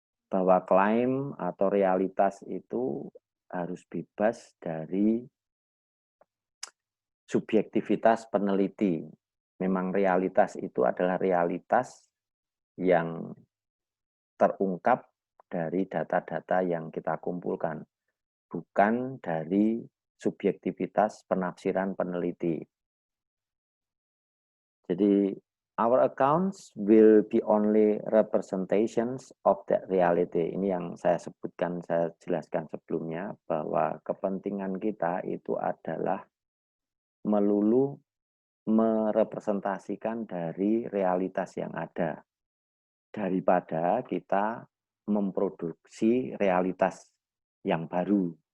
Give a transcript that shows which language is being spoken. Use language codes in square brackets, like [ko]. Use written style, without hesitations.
[id] Bahwa klaim atau realitas itu harus bebas dari subjektivitas peneliti. Memang realitas itu adalah realitas yang terungkap dari data-data yang kita kumpulkan, bukan dari subjektivitas penafsiran peneliti. [en] Jadi, our accounts will be only representations of that reality. [id] Ini yang saya jelaskan sebelumnya, bahwa kepentingan kita itu adalah melulu merepresentasikan dari realitas yang ada, daripada kita memproduksi realitas yang baru.